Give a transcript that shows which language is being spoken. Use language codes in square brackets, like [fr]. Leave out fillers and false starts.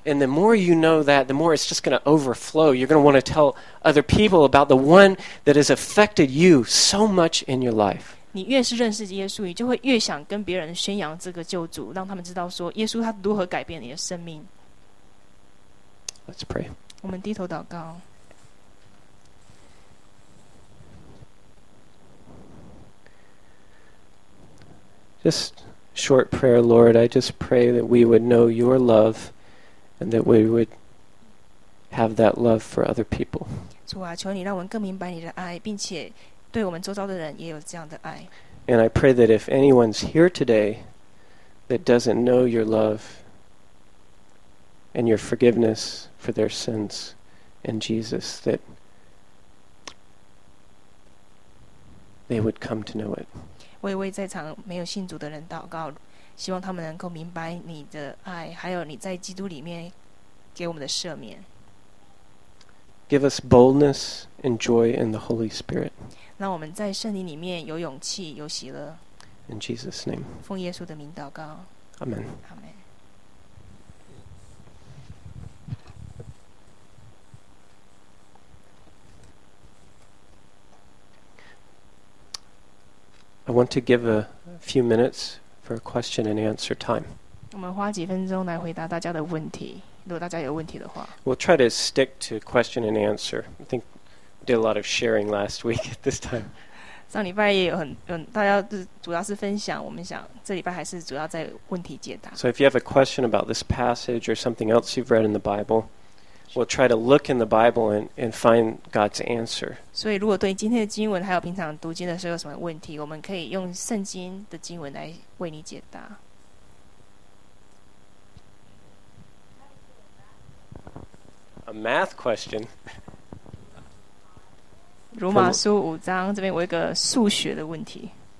[en] And the more you know that, the more it's just going to overflow. You're going to want to tell other people about the one that has affected you so much in your life. [zh] 你越是认识耶稣，你就会越想跟别人宣扬这个救主，让他们知道说耶稣他如何改变你的生命。 [en] Let's pray. [zh] 我们低头祷告。 [en] Just short prayer, Lord. I just pray that we would know your love and that we would have that love for other people. [zh] 主啊，求你让我们更明白你的爱，并且对我们周遭的人也有这样的爱。 [en] And I pray that if anyone's here today that doesn't know your love and your forgiveness for their sins in Jesus, that they would come to know it. [zh] 我也为在场没有信主的人祷告，希望他们能够明白你的爱，还有你在基督里面给我们的赦免。 [en] Give us boldness and joy in the Holy Spirit. [zh] 让我们在圣灵里面有勇气，有喜乐。 [en] In Jesus' name. [zh] 奉耶稣的名祷告。 [en] Amen. Amen. I want to give a few minutes for question and answer time. [zh] 我们花几分钟来回答大家的问题。如果大家有问题的话 [en] ，We'll try to stick to question and answer. I think we did a lot of sharing last week at this time. [zh] 上礼拜也有很大家主要是分享，我们想这礼拜还是主要在问题解答。 [en] So if you have a question about this passage or something else you've read in the Bible, we'll try to look in the Bible and find God's answer. [zh] 所以如果对今天的经文还有平常读经的时候有什么问题，我们可以用圣经的经文来为你解答。 [en] A math question. [zh] 如马书五章这边我有一个数学的问题。